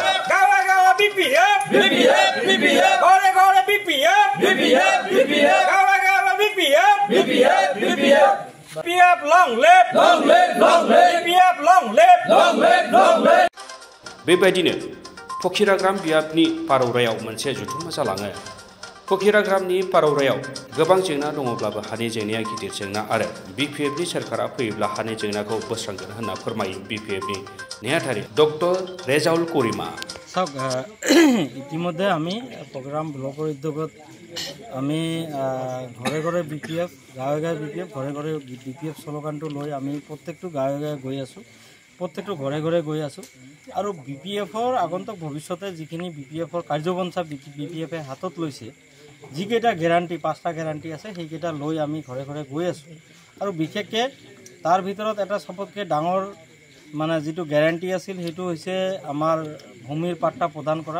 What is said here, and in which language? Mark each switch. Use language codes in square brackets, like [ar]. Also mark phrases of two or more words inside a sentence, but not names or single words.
[brx] बेबायदिनो फकिराग्राम बियाबनि पारौरायाव मोनसे जथुम्मा जालाङो। फकिराग्रामनि पारौरायाव गोबां जेंना दङब्लाबो हानि जेंनाया गिदिर जेंना आरो बिपिएफनि सोरखारा फैयोब्ला हानि जेंनाखौ बोस्रांगोन होनना फोरमायो बिपिएफनि नेहाथारि डक्टर रेजाउल करिमा। [as] ইতিমধ্যে আমি প্রোগ্রাম ব্লকৰ উদ্যোগত আমি ঘৰে ঘৰে বিপিএফ গাঁৱে গাঁৱে বিপিএফ ঘৰে ঘৰে বিপিএফ স্লোগানটো লৈ আমি প্ৰত্যেকটো গাঁৱে গাঁৱে গৈ আছোঁ, প্ৰত্যেকটো ঘৰে ঘৰে গৈ আছোঁ আৰু বিপিএফৰ আগন্তুক ভৱিষ্যতে যিখিনি বিপিএফৰ কাৰ্যপন্থা বিপিএফে হাতত লৈছে, যিকেইটা গেৰাণ্টি 5টা গেৰাণ্টি আছে সেইকেইটা লৈ আমি ঘৰে ঘৰে গৈ আছোঁ আৰু বিশেষকৈ তাৰ ভিতৰত এটা সবতকৈ ডাঙৰ মানে যিটো গেৰাণ্টি আছিল সেইটো হৈছে আমাৰ ভূমিৰ পাট্টা প্ৰদান কৰা।